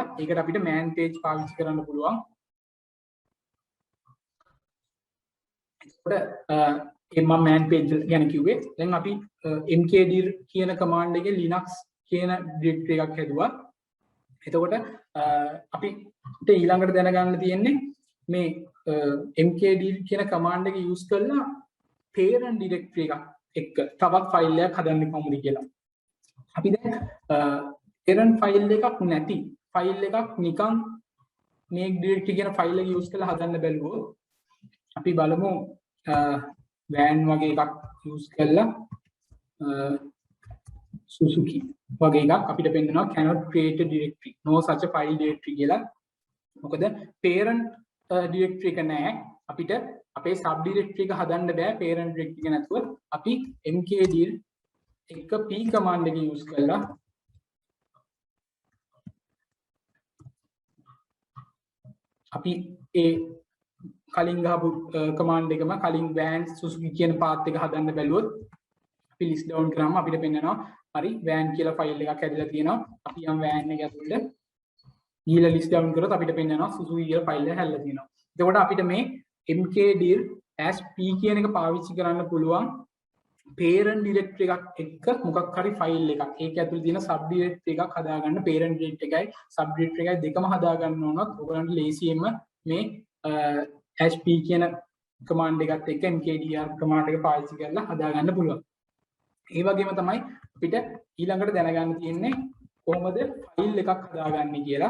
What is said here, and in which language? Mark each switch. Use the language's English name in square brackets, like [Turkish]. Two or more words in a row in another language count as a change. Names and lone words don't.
[Sinhala] ඒකට අපිට [English] man page [Sinhala] පාවිච්චි කරන්න පුළුවන්. ඒකට මම [English] man page [Sinhala] ගැන කිව්වේ. දැන් අපි mkdir කියන command එකේ linux කියන directory එකක් හැදුවා. එතකොට අපිට ඊළඟට දැනගන්න තියෙන්නේ මේ mkdir කියන command එක use කරලා [English] parent directory [Sinhala] එකක් එක්ක තවත් ෆයිල් එකක් හදන්නේ කොහොමද කියලා. අපි දැන් parent ෆයිල් එකක් නැති ෆයිල් එකක් නිකන් මේ directory කියන ෆයිල් එක use කරලා හදන්න බැලුවොත් අපි බලමු van වගේ එකක් use කරලා Suzuki වගේ එකක් අපිට පෙන්නනවා [English] cannot create a directory no such a file directory [Sinhala] කියලා. මොකද [English] parent directory [Sinhala] එක නැහැ. අපිට අපේ [English] sub directory [Sinhala] එක හදන්න බෑ [English] parent directory [Sinhala] එක නැතුව. අපි mkdir එක [English] p command [Sinhala] එක use කරලා අපි ඒ කලින් ගහපු command එකම කලින් van Suzuki කියන path එක හදන්න බැලුවොත් අපි [English] list down [Sinhala] කරාම අපිට පෙන්නනවා හරි van කියලා file එකක් හැදලා තියෙනවා. අපි යම් van එක ඇතුළේ ගිහලා [English] list down [Sinhala] කරොත් අපිට පෙන්නනවා Suzuki කියලා file එක හැදලා තියෙනවා. එතකොට අපිට මේ mkdir -p කියන එක පාවිච්චි කරන්න පුළුවන් [English] parent directory [Sinhala] එකක් එක්ක මොකක් හරි ෆයිල් එකක්. ඒක ඇතුළේ තියෙන [English] sub directory [Sinhala] එකක් හදාගන්න [English] parent directory [Sinhala] එකයි [English] sub directory [Sinhala] එකයි දෙකම හදාගන්න ඕනොත් ඔයගලන්ට ලේසියෙන්ම මේ -p කියන command එකත් එක්ක [English] mkdir command [Sinhala] එක පාවිච්චි කරලා හදාගන්න පුළුවන්. ඒ වගේම තමයි අපිට ඊළඟට දැනගන්න තියෙන්නේ කොහොමද ෆයිල් එකක් හදාගන්නේ කියලා.